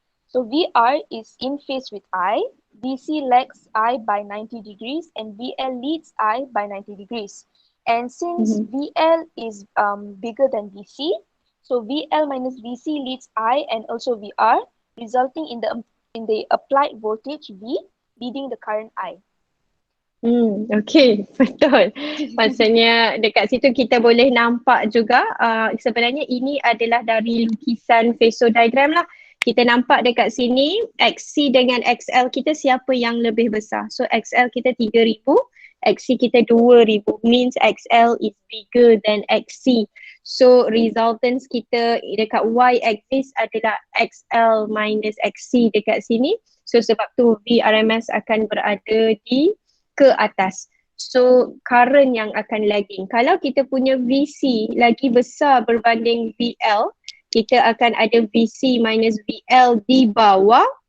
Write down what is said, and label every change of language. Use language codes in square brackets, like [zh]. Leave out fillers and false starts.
[en] So VR is in phase with I, VC lags I by 90 degrees, and VL leads I by 90 degrees. And since VL is bigger than VC, so VL minus VC leads I and also VR, resulting in the applied voltage V leading the current I. [ms] Okay, betul. Maksudnya dekat situ kita boleh nampak juga sebenarnya ini adalah dari lukisan phasor diagram lah. Kita nampak dekat sini XC dengan XL kita siapa yang lebih besar. So XL kita 3,000, XC kita 2,000. [en] Means XL is bigger than XC. [ms] So resultants kita dekat Y axis adalah XL minus XC dekat sini. So sebab tu VRMS akan berada di ke atas. So current yang akan lagging. Kalau kita punya VC lagi besar berbanding VL, kita akan ada VC minus VL di bawah.